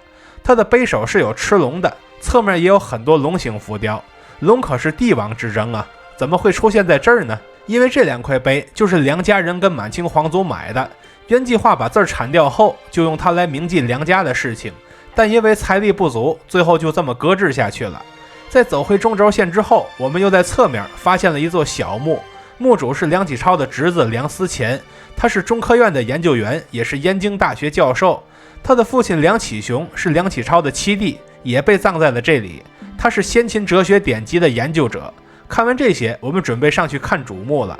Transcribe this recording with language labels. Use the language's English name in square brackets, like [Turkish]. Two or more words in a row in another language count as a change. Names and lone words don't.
[Chinese] 它的碑首是有吃龍的，側面也有很多龍形浮雕，龍可是帝王之爭啊，怎麼會出現在這兒呢？因為這2塊碑就是梁家人跟滿清皇族買的，原計劃把字鏟掉後，就用它來銘記梁家的事情，但因為財力不足，最後就這麼擱置下去了。在走回中軸線之後，我們又在側面發現了一座小墓，墓主是梁啟超的侄子梁思前，他是中科院的研究員，也是燕京大學教授。他的父親梁啟雄是梁啟超的七弟，也被葬在了這裡。他是先秦哲學典籍的研究者。看完這些，我們準備上去看主墓了。